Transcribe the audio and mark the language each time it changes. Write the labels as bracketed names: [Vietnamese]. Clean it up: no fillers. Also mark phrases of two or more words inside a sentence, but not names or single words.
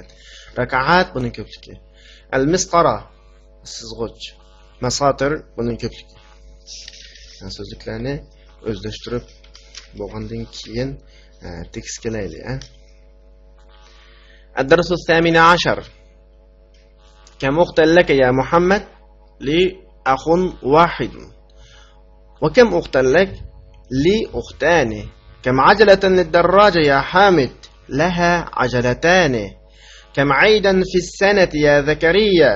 [Uzbek] Rak'at buning ko'pligi. Al-misqara sizg'uch. Masatir buning ko'pligi. So'zliklarni o'zlashtirib bo'lgandan keyin tekst kelaylik. [Arabic] الدرس الثامن عشر. كم أختا لك يا محمد? لي أخ واحد. وكم أختا لك? لي أختان. كم عجلة للدراجة يا حامد؟ لها عجلتان. كم عيدا في السنة يا زكريا؟